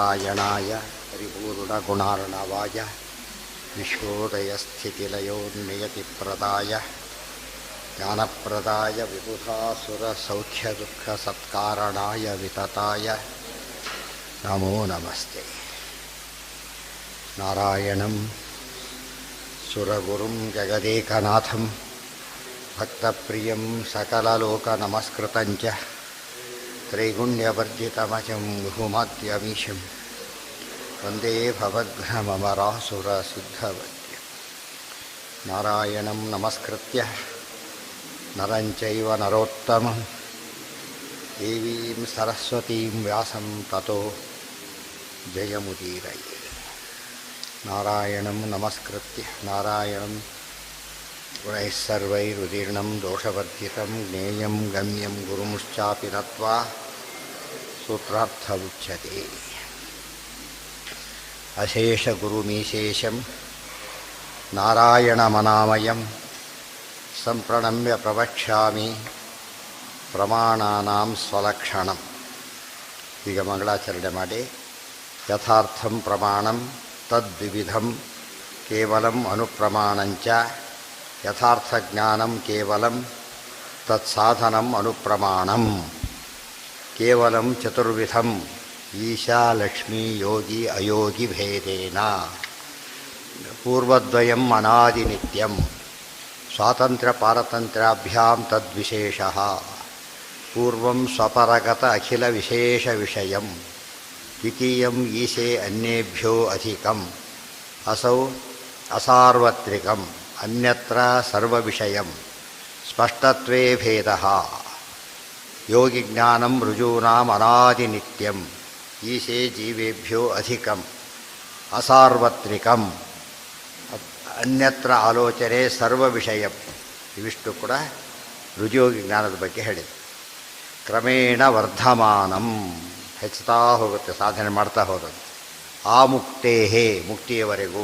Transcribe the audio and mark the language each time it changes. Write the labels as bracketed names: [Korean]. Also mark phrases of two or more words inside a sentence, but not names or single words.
[Sanskrit] ನಾರಾಯಣಾಯ ಪರಿಪೂರ್ಣಗುಣಾರ್ಣವಾಯ ವಿಶ್ವೋದಯಸ್ಥಿತಿಲಯೋನ್ನಿಯತಿಪ್ರದಾಯ ಜ್ಞಾನಪ್ರದಾಯ ವಿಬುಧಾಸುರಸೌಖ್ಯದುಃಖಸತ್ಕಾರಣಾಯ ವಿತತಾಯ ನಮೋ ನಮಸ್ತೆ. ನಾರಾಯಣಂ ಸುರಗುರುಂ ಜಗದೇಕನಾಥಂ ಭಕ್ತಪ್ರಿಯಂ ಸಕಲಲೋಕನಮಸ್ಕೃತಂಚ ತ್ರೈಗುಣ್ಯವರ್ಜಿತಮಜಂ ಬಹುಮಾದ್ಯಮೀಶಂ ವಂದೇ ಭವಘ್ನಮರಾಸುರಸಿದ್ಧವದ್ಯಂ. ನಾರಾಯಣಂ ನಮಸ್ಕೃತ್ಯ ನರಂ ಚೈವ ನರೋತ್ತಮಂ ದೇವೀಂ ಸರಸ್ವತೀಂ ವ್ಯಾಸಂ ತತೋ ಜಯಮುದೀರಯೇ. ನಾರಾಯಣಂ ನಮಸ್ಕೃತ್ಯ ನಾರಾಯಣಂ ಗುಣೈಃ ಸರ್ವೈರುದೀರ್ಣಂ ದೋಷವರ್ಜಿತಂ ಜ್ಞೇಯಂ ಗಮ್ಯಂ ಗುರುಮುಶ್ಚಾಪಿ ನತ್ವಾ ಸೂತ್ರಾರ್ಥವುಚ್ಯತೆ. ಅಶೇಷಗುರುಮೀಶೇಷಂ ನಾರಾಯಣಮನಾಮಯಂ ಸಂಪ್ರಣಮ್ಯ ಪ್ರವಕ್ಷ್ಯಾಮಿ ಪ್ರಮಾಣಾನಾಂ ಸ್ವಲಕ್ಷಣಂ. [Kannada] ಈಗ ಮಂಗಳಾಚರಣೆ ಮಾಡಿ [Sanskrit] ಯಥಾರ್ಥಂ ಪ್ರಮಾಣಂ ತದ್ವಿವಿಧಂ ಕೇವಲಂ ಅನುಪ್ರಮಾಣಂಚ ಯಥಾರ್ಥಜ್ಞಾನಂ ಕೇವಲಂ ತತ್ಸಾಧನಂ ಅನುಪ್ರಮಾಣಂ. ಕೇವಲಂ ಚತುರ್ವಿಧಂ ಈಶಾ ಲಕ್ಷ್ಮೀ ಯೋಗಿ ಅಯೋಗಿ ಭೇದೇನ. ಪೂರ್ವದ್ವಯಂ ಅನಾದಿನಿತ್ಯಂ ಸ್ವಾತಂತ್ರ್ಯ ಪಾರತಂತ್ರ್ಯಾಭ್ಯಾಂ ತದ್ವಿಶೇಷಃ. ಪೂರ್ವಂ ಸ್ವಪರಗತ ಅಖಿಲ ವಿಶೇಷ ವಿಷಯಂ ದ್ವಿತೀಯಂ ಈಶೆ ಅನ್ಯೇಭ್ಯೋ ಅಧಿಕಂ ಅಸೌ ಅಸಾರ್ವತ್ರಿಕಂ ಅನ್ಯತ್ರ ಸರ್ವವಿಷಯಂ ಸ್ಪಷ್ಟತ್ವೇ ಭೇದಃ. ಯೋಗಿಜ್ಞಾನಂ ಋಜೂನಾಂ ಅನಾದಿನಿತ್ಯಂ ಈಶೆ ಜೀವೇಭ್ಯೋ ಅಧಿಕಂ ಅಸಾರ್ವತ್ರಿಕಂ ಅನ್ಯತ್ರ ಆಲೋಚನೆ ಸರ್ವವಿಷಯಂ. [Kannada] ಇವಿಷ್ಟು ಕೂಡ ರುಜುಯೋಗಿ ಜ್ಞಾನದ ಬಗ್ಗೆ ಹೇಳಿದೆ. [Sanskrit] ಕ್ರಮೇಣ ವರ್ಧಮಾನಂ [Kannada] ಹೆಚ್ಚುತ್ತಾ ಹೋಗುತ್ತೆ, ಸಾಧನೆ ಮಾಡ್ತಾ ಹೋಗೋದು. ಆಮುಕ್ತೇಹೇ ಮುಕ್ತಿಯವರೆಗೂ.